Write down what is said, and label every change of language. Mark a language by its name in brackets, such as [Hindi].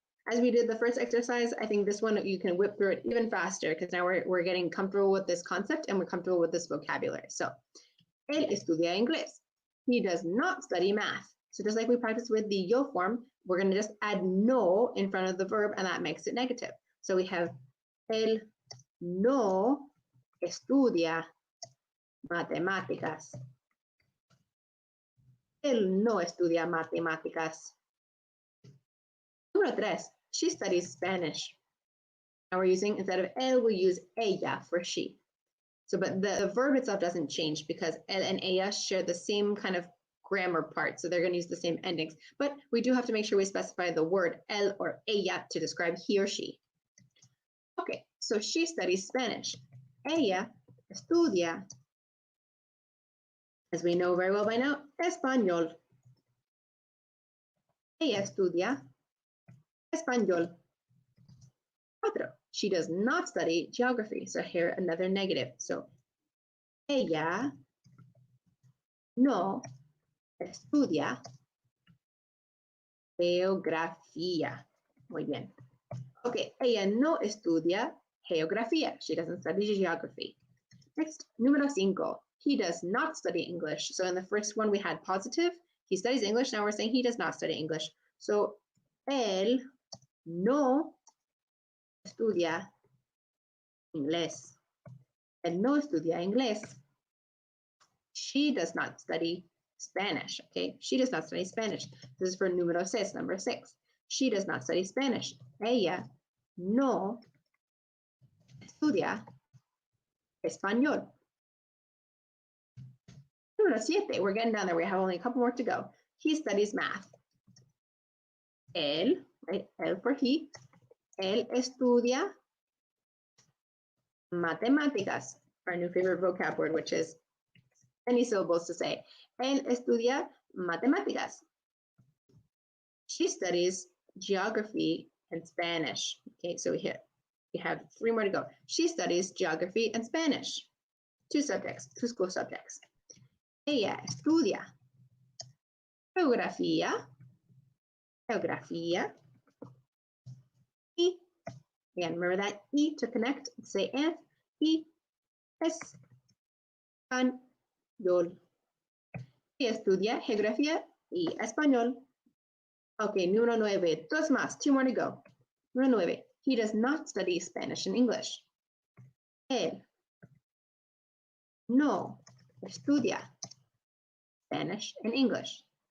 [English] As we did the first exercise, I think this one you can whip through it even faster because now we're getting comfortable with this concept and we're comfortable with this vocabulary. So, él estudia inglés. He does not study math. So just like we practiced with the yo form, we're going to just add no in front of the verb and that makes it negative. [Spanish] So we have él no estudia matemáticas. Él no estudia matemáticas. [English] Número 3, she studies Spanish. Now we're using, instead of él, we use ella for she. So, but the verb itself doesn't change because él and ella share the same kind of grammar part. So they're going to use the same endings. But we do have to make sure we specify the word él or ella to describe he or she. Okay, so she studies Spanish. Ella estudia, as we know very well by now, español. Ella estudia español. 4, she does not study geography. So here another negative. [Spanish] So ella no estudia geografía. Muy bien. Okay, ella no estudia geografía. [English] She doesn't study geography. Next, número 5. He does not study English. So in the first one we had positive. He studies English. Now we're saying he does not study English. So él no estudia inglés. Él no estudia inglés. She does not study Spanish. Okay, she does not study Spanish. This is for número 6, number 6. She does not study Spanish. [Spanish] Ella no estudia español. [English] Número 7, we're getting down there. We have only a couple more to go. He studies math. Él, right? Él for he. Él estudia matemáticas, our new favorite vocab word, which is any syllables to say. [Spanish] Él estudia matemáticas. [English] She studies geography and Spanish. Okay, so we have 3 more to go. She studies geography and Spanish. 2 subjects, 2 school subjects. Ella estudia geografía, y, again, remember that E to connect, say and, y español. [Spanish] Ella estudia geografía y español. Okay, número 9, 2 más, 2 more to go. Número 9. [English] He does not study Spanish and English. [Spanish] Él no estudia Spanish and English.